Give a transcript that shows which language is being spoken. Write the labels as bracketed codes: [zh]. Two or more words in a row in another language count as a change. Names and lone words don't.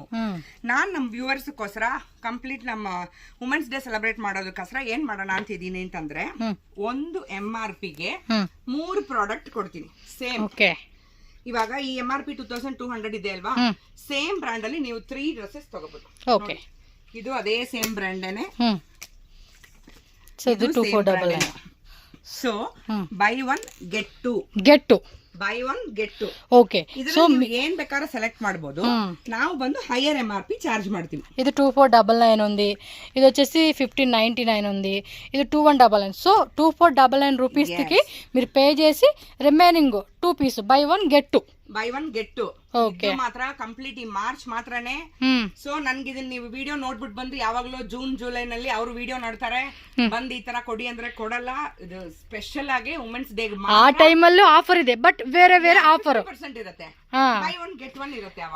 [kn] ನಾನ್ ನಮ್ ವ್ಯೂವರ್ಸ್ ಗೋಸ್ಕರ ಕಂಪ್ಲೀಟ್ ನಮ್ಮ [en] women's day celebrate [kn] ಮಾಡೋದಕ್ಕೋಸ್ಕರ ಏನ್ ಮಾಡೋಣ ಅಂತ ಇದೀನಿ ಅಂತಂದ್ರೆ, ಒಂದು MRP ಗೆ 3 ಪ್ರಾಡಕ್ಟ್ ಕೊಡ್ತೀನಿ ಸೇಮ್. ಇವಾಗ ಈ MRP 2200 ಇದೆ ಅಲ್ವಾ, [en] same brand [kn] ಅಲ್ಲಿ ನೀವು 3 ಡ್ರೆಸ್ಸಸ್ ತಗೋಬಹುದು. ಇದು ಅದೇ [en] same brand-ene. so buy 1 get 2 buy 1 get 2. [kn] ಓಕೆ, ಸೊ ಏನ್ ಬೇಕಾದ್ರೆ ಸೆಲೆಕ್ಟ್ ಮಾಡಬಹುದು. ನಾವು ಬಂದು [en] higher MRP charge [kn] ಮಾಡ್ತೀವಿ. [te] ఇది 2499 ఉంది, ఇది వచ్చేసి 1599 ఉంది, ఇది 2199. సో 2499 రూపీస్ కి మీరు పే చేసి [en] remaining 2 piece buy 1 get 2 [kn] ಇದು ಮಾತ್ರ ಕಂಪ್ಲೀಟ್ ಈ ಮಾರ್ಚ್ ಮಾತ್ರನೇ. ಸೊ ನನ್ಗೆ ಇದನ್ನ ನೀವು ವಿಡಿಯೋ ನೋಡ್ಬಿಟ್ಟು ಬಂದು ಯಾವಾಗ್ಲೂ ಜೂನ್ ಜುಲೈ ನಲ್ಲಿ ಅವ್ರು ವಿಡಿಯೋ ನೋಡ್ತಾರೆ, ಬಂದು ಈ ತರ ಕೊಡಿ ಅಂದ್ರೆ ಕೊಡಲ್ಲ. ಇದು ಸ್ಪೆಷಲ್ ಆಗಿ [en] women's day [kn] ಆ ಟೈಮ್ ಅಲ್ಲೂ ಆಫರ್ ಇದೆ, ಬಟ್ ಬೇರೆ ಬೇರೆ ಆಫರ್ ಇರುತ್ತೆ. [en] buy 1 get 1 [kn] ಇರುತ್ತೆ. ಅವಾಗ